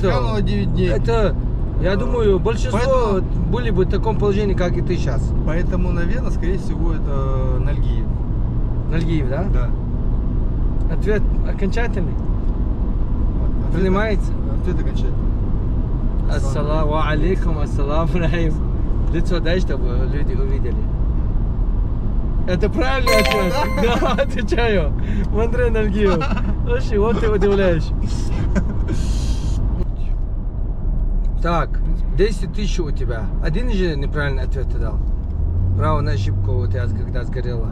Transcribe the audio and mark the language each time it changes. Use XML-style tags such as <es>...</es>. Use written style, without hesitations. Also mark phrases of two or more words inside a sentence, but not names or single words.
<ru>Асканова 9 дней. Это, я думаю, большинство Поэтому- были бы в таком положении, как и ты сейчас. Поэтому, наверное, скорее всего, это Нальгиев. Нальгиев, да? Да. Ответ окончательный? Ответ- Принимается? Ответ окончательный.</ru> <ar>السلام عليكم، السلام عليكم.</ar> <ru>Лицо дай, чтобы люди увидели. Это правильный ответ? Да, отвечаю. Мандрей Нальгиев. Вообще, вот ты удивляешь. Так, 10 тысяч у тебя. Один же неправильный ответ ты дал. Право на ошибку у тебя когда сгорело.</ru>